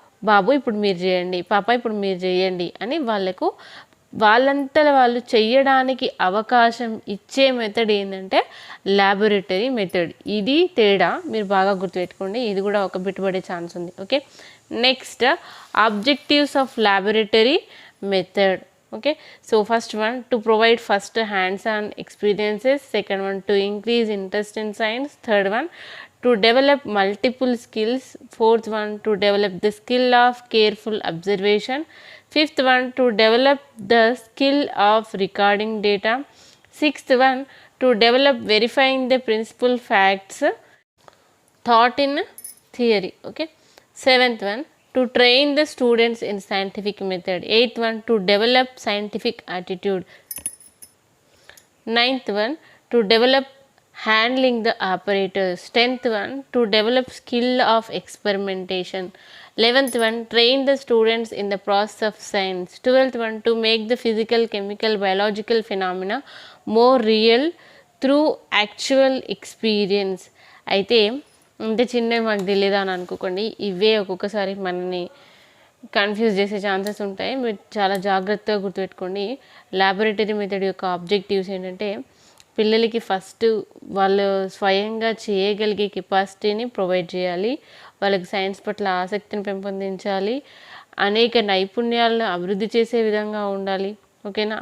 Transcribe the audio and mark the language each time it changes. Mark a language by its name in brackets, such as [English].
[Telugu] బాబు ఇప్పుడు మీరు చేయండి, పాప ఇప్పుడు మీరు చేయండి అని వాళ్ళంతా వాళ్ళు చెయ్యడానికి అవకాశం ఇచ్చే మెథడ్ ఏంటంటే ల్యాబొరేటరీ మెథడ్. ఇది తేడా, మీరు బాగా గుర్తుపెట్టుకోండి. ఇది కూడా ఒక బిట్టుబడే ఛాన్స్ ఉంది. Okay. [English] Next objectives of laboratory method. Okay, so first one, to provide first hands-on experiences, second one, to increase interest in science, third one, to develop multiple skills, fourth one, to develop the skill of careful observation, fifth one, to develop the skill of recording data, sixth one, to develop verifying the principal facts taught in theory. Okay, seventh one, to train the students in scientific method, eighth one, to develop scientific attitude, ninth one, to develop handling the apparatus, 10th one, to develop skill of experimentation, 11th one, train the students in the process of science, 12th one, to make the physical, chemical, biological phenomena more real through actual experience. [Telugu] అయితే ఇంత చిన్నవి మాకు తెలియదా అని అనుకోకండి, ఇవే ఒక్కొక్కసారి మనని కన్ఫ్యూజ్ చేసే ఛాన్సెస్ ఉంటాయి. మీరు చాలా జాగ్రత్తగా గుర్తుపెట్టుకోండి. ల్యాబొరేటరీ మెథడ్ యొక్క ఆబ్జెక్టివ్స్ ఏంటంటే పిల్లలకి ఫస్ట్ వాళ్ళు స్వయంగా చేయగలిగే కెపాసిటీని ప్రొవైడ్ చేయాలి, వాళ్ళకి సైన్స్ పట్ల ఆసక్తిని పెంపొందించాలి, అనేక నైపుణ్యాలను అభివృద్ధి చేసే విధంగా ఉండాలి. ఓకేనా.